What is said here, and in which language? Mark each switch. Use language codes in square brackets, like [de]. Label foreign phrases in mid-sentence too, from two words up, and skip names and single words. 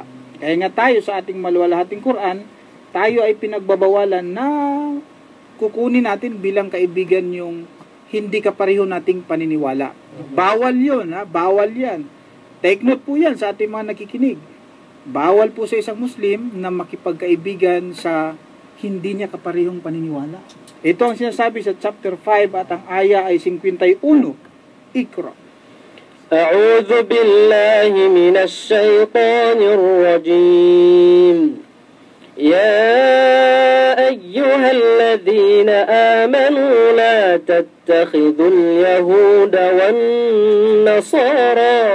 [tl] Kaya nga tayo sa ating maluwalhating Quran, tayo ay pinagbabawalan na kukunin natin bilang kaibigan yung hindi kapareho nating paniniwala. Bawal yun, bawal yan. [en] Take note [tl] po yan sa ating mga nakikinig. Bawal po sa isang Muslim na makipagkaibigan sa hindi niya kaparehong paniniwala. Ito ang sinasabi sa chapter 5 at ang aya ay 51. Iqra. [ar] أعوذ بالله من الشيطان الرجيم. يا أيها الذين آمنوا لا تتخذوا اليهود والنصارى